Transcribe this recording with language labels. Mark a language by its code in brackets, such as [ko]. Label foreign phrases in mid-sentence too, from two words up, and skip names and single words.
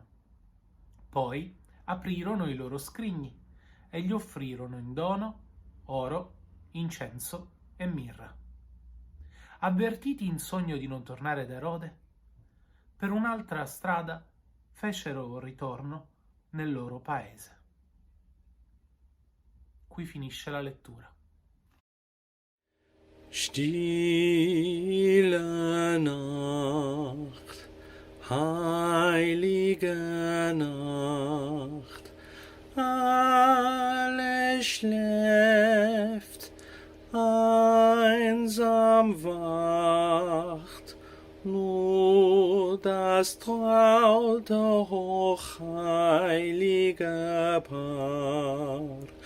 [it] Poi aprirono i loro scrigni e gli offrirono in dono oro, incenso e mirra. Avvertiti in sogno di non tornare da Erode, per un'altra strada fecero ritorno nel loro paese. Qui finisce la lettura. [de] Stille Nacht, heilige Nacht, alles schläft, einsam wacht, nur das traute hochheilige Paar.